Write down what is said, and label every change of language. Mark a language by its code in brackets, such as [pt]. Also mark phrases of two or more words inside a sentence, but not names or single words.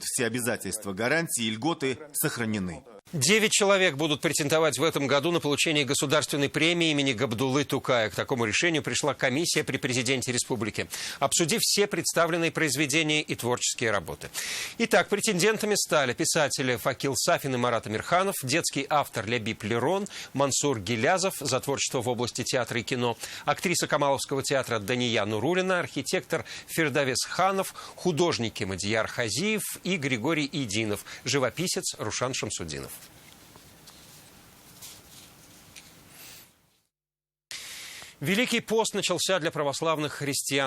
[ru] Все обязательства, гарантии и льготы сохранены. 9 человек будут претендовать в этом году на получение государственной премии имени Габдуллы Тукая. К такому решению пришла комиссия при президенте республики, обсудив все представленные произведения и творческие работы. Итак, претендентами стали писатели Факил Сафин и Марат Амирханов, детский автор Лябиб Лерон, Мансур Гилязов за творчество в области театра и кино, актриса Камаловского театра Дания Нурулина, архитектор Фердавес Ханов, художники Мадияр Хазиев и Григорий Идинов, живописец Рушан Шамсудинов. Великий пост начался для православных христиан.